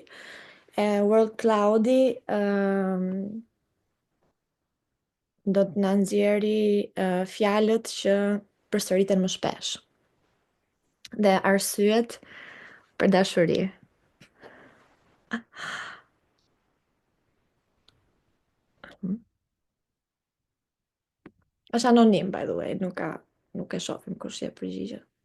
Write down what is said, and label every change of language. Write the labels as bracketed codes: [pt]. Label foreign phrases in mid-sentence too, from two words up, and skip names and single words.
[sq] World Cloudy do të na nxjerrë fjalët që përsëriten më shpesh dhe arsyet për dashuri. Është anonim, [en] by the way, [sq] nuk e shohim kush jep përgjigje.